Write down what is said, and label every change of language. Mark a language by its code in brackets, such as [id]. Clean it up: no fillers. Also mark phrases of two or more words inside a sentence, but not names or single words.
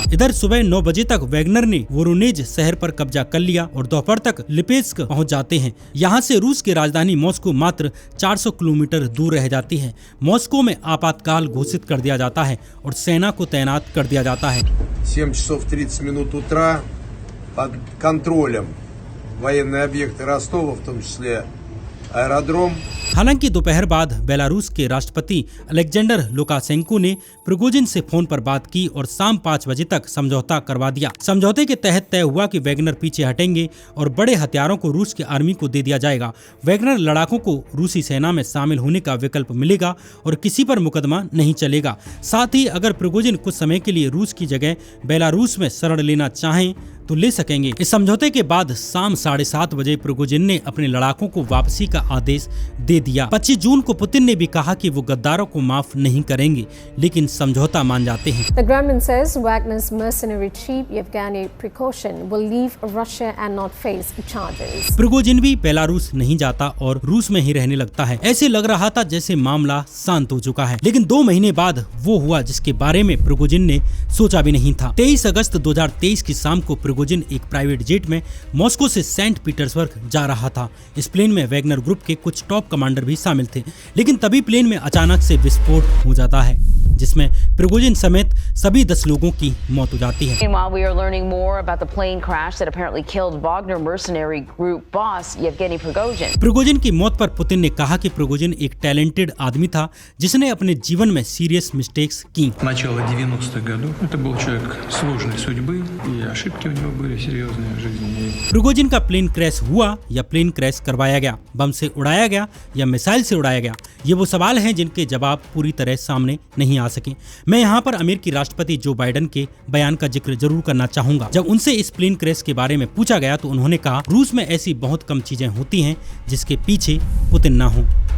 [hi] इधर सुबह 9 बजे तक वैगनर ने वोरोनेज शहर पर कब्जा कर लिया और दोपहर तक लिपेस्क पहुंच जाते हैं। यहाँ से रूस की राजधानी मॉस्को मात्र 400 किलोमीटर दूर रह जाती है। मॉस्को में आपातकाल घोषित कर दिया जाता है और सेना को तैनात कर दिया जाता है। [ru] 7:30 утра под контролем военные объекты Ростова, в том числе аэродром। [hi] हालांकि दोपहर बाद बेलारूस के राष्ट्रपति अलेक्जेंडर लुकाशेंको ने प्रिगोजिन से फोन पर बात की और शाम 5 बजे तक समझौता करवा दिया। समझौते के तहत तय हुआ कि वैगनर पीछे हटेंगे और बड़े हथियारों को रूस की आर्मी को दे दिया जाएगा। वैगनर लड़ाकों को रूसी सेना में शामिल होने का विकल्प मिलेगा और किसी पर मुकदमा नहीं चलेगा। साथ ही अगर प्रिगोजिन कुछ समय के लिए रूस की जगह बेलारूस में शरण लेना चाहें तो ले सकेंगे। इस समझौते के बाद शाम 7:30 बजे प्रिगोजिन ने अपने लड़ाकों को वापसी का आदेश दे दिया। 25 जून को पुतिन ने भी कहा कि वो गद्दारों को माफ नहीं करेंगे, लेकिन समझौता मान जाते हैं। [en] The Kremlin says Wagner's mercenary chief Yevgeny Prigozhin will leave Russia and not face charges. [hi] प्रिगोजिन भी बेलारूस नहीं जाता और रूस में ही रहने लगता है। ऐसे लग रहा था जैसे मामला शांत हो चुका है, लेकिन 2 महीने बाद वो हुआ जिसके बारे में प्रिगोजिन ने सोचा भी नहीं था। 23 अगस्त 2023 की शाम को प्रिगोजिन एक [en] private jet [hi] में मॉस्को से सेंट पीटर्सबर्ग जा रहा था। इस प्लेन में वैगनर ग्रुप के कुछ [en] top commander [hi] भी शामिल थे, लेकिन तभी प्लेन में अचानक से विस्फोट हो जाता है, जिसमें प्रिगोजिन समेत सभी 10 लोगों की मौत हो जाती है। [en] Meanwhile, we are learning more about the plane crash that apparently killed Wagner mercenary group boss Yevgeny Prigozhin. [hi] प्रिगोजिन की मौत पर पुतिन ने कहा कि प्रिगोजिन एक टैलेंटेड आदमी था जिसने अपने जीवन में [en] serious mistakes [hi] की। [ru] Начало 90-х годов. Это был человек сложной судьбы, и ошибки у него были серьезные в жизни. [hi] प्रिगोजिन का प्लेन क्रैश हुआ या प्लेन क्रैश करवाया गया, बम से उड़ाया गया या मिसाइल से उड़ाया गया, ये वो सवाल हैं जिनके जवाब पूरी तरह सामने नहीं आ सके। मैं यहाँ पर अमेरिकी राष्ट्रपति जो बाइडेन के बयान का जिक्र जरूर करना चाहूंगा। जब उनसे इस प्लेन क्रैश के बारे में पूछा गया तो उन्होंने कहा, रूस में ऐसी बहुत कम चीजें होती हैं जिसके पीछे पुतिन ना हो।